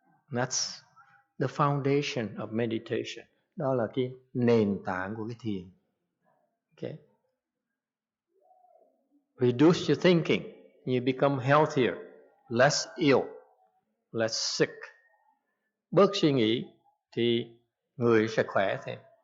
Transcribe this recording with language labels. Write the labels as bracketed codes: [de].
[en] That's the foundation of meditation. [vi] Đó là cái nền tảng của cái thiền. [en] Okay. Reduce your thinking, you become healthier, less ill, less sick. [vi] Bớt suy nghĩ thì người sẽ khỏe thêm.